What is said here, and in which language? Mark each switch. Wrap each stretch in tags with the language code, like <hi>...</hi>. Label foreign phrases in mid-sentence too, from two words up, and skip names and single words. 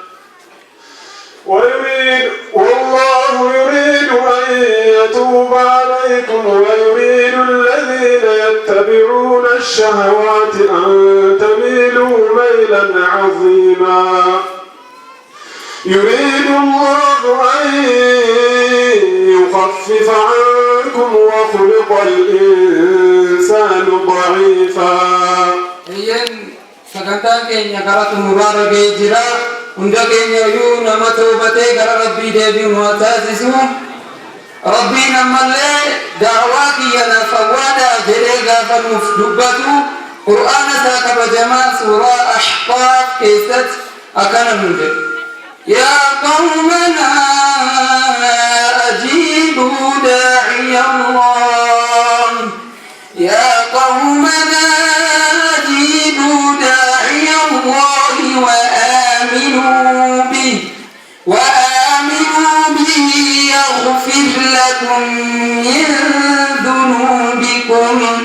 <ar>والله يريد أن يتوب عليكم ويريد الذين يتبعون الشهوات أن تميلوا ميلا عظيما يريد الله أن يخفف عنكم وخلق الإنسان ضعيفا.</ar> <om>sagantaan keenya gara xumuraarra ga'ee jira. Hunda keenya iyyuu nama toobatee gara Rabbii deebi'u nu taasisu. Rabbiin ammallee daawaa kiyya nafawwaadha jedhee gaafa nuuf dubbatu Qur'aana isaa kabajamaa suuraa Ahqaaf keessatti akkana nu jedhu.</om> <ar>يا قومنا أجيبوا داعي الله يا قومنا أجيبوا داعي الله وآمنوا به يغفر لكم من ذنوبكم</ar>